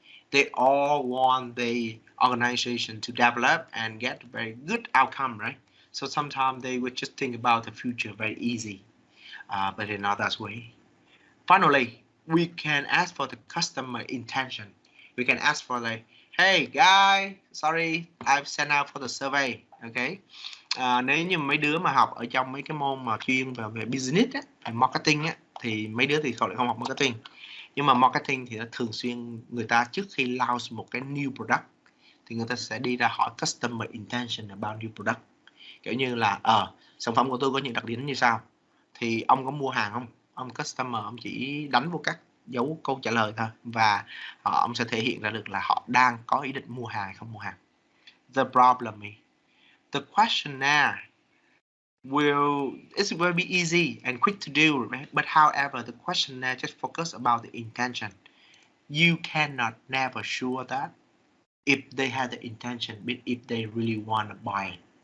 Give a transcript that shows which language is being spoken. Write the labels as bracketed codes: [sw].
[en] They all want the organization to develop and get a very good outcome, right? So sometimes they would just think about the future very easy, but in others way. Finally, we can ask for the customer intention. We can ask for like, hey guy, sorry, I've sent out for the survey, okay? [vi] Nếu như mấy đứa mà học ở trong mấy cái môn mà chuyên về business á, marketing á, thì mấy đứa thì không học marketing. Nhưng mà marketing thì nó thường xuyên người ta trước khi launch một cái new product thì người ta sẽ đi ra hỏi [en] customer intention about new product. [vi] Kiểu như là sản phẩm của tôi có những đặc điểm như sau, thì ông có mua hàng không? Ông customer ông chỉ đánh vô các dấu câu trả lời thôi, và ông sẽ thể hiện ra được là họ đang có ý định mua hàng hay không mua hàng. [en] The problem is the questionnaire it will be easy and quick to do, right? But however, the questionnaire just focus about the intention. You cannot never sure that if they had the intention, but if they really want to buy it.